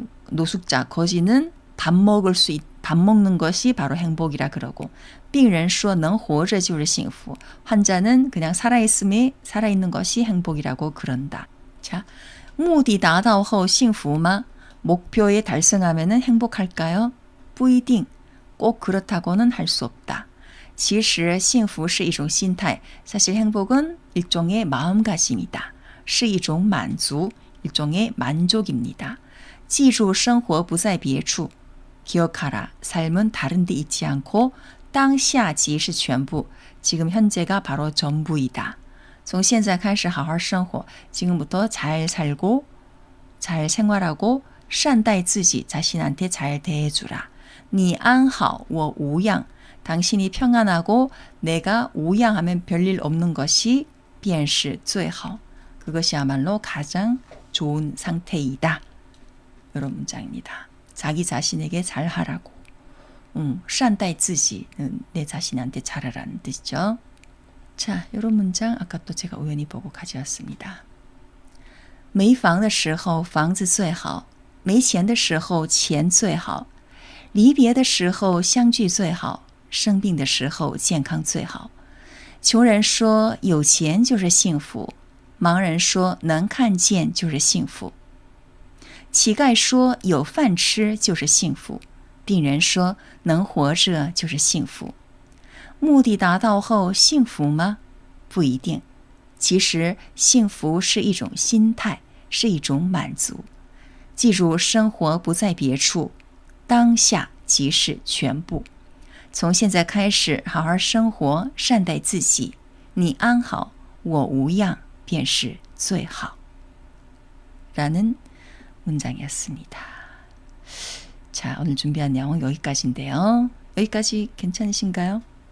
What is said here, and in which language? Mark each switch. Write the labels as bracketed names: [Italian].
[Korean] 노숙자, 거지는 밥 먹는 것이 바로 행복이라 그러고, [Chinese] 病人说能活着就是幸福, [Korean] 환자는 그냥 살아있는 것이 행복이라고 그런다. [Chinese] 자, 目的达到后幸福吗? [Korean] 목표에 달성하면 행복할까요? [Chinese] 不一定, [Korean] 꼭 그렇다고는 할 수 없다. [Chinese] 其实幸福是一种心态, [Korean] 사실 행복은 일종의 마음가짐이다. [Chinese] 是一种满足, [Korean] 일종의 만족입니다. [Chinese] 记住生活不在别处, [Korean] 기억하라, 삶은 다른 데 있지 않고 [Chinese] 当下即是全部, [Korean] 지금 현재가 바로 전부이다. [Chinese] 从现在开始好好生活, [Korean] 지금부터 잘 살고, 잘 생활하고, [Chinese] 善待自己, [Korean] 자신한테 잘 대해주라. [Chinese] 你安好, 我无恙. [Korean] 당신이 평안하고 내가 우양하면 별일 없는 것이 [Chinese] 便是最好. [Korean] 그것이야말로 가장 좋은 상태이다. 이런 문장입니다. 자기 자신에게 잘하라고. [Chinese] 善待自己, [Korean] 내 자신한테 잘하라는 뜻이죠. 자, 이런 문장 아까 또 제가 우연히 보고 가져왔습니다. [Chinese] 没房的时候房子最好，没钱的时候钱最好，离别的时候相聚最好，生病的时候健康最好。穷人说有钱就是幸福，盲人说能看见就是幸福，乞丐说有饭吃就是幸福，病人说能活着就是幸福。目的达到后幸福吗？不一定。其实幸福是一种心态，是一种满足。记住，生活不在别处，当下即是全部。从现在开始，好好生活，善待自己。你安好，我无恙，便是最好。 [Korean] 라는 문장이었습니다. 자, 오늘 준비한 내용은 여기까지인데요. 여기까지 괜찮으신가요?